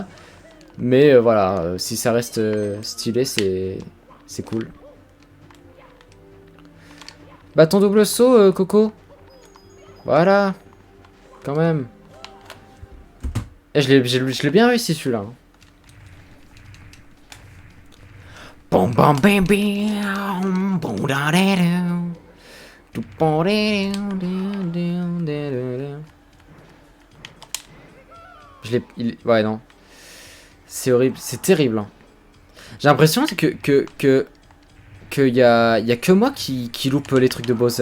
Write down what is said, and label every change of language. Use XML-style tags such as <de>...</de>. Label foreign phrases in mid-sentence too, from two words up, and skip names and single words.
<fr>Mais voilà, si ça reste stylé, c'est cool. Bah ton double saut, Coco. Voilà. Quand même. Et je l'ai bien réussi celui-là. Bom bom bam bam. Bom da da da. Je l'ai... Ouais, non. C'est horrible, c'est terrible. Hein. J'ai l'impression qu'il y a que moi qui loupe les trucs de Bowser.</fr>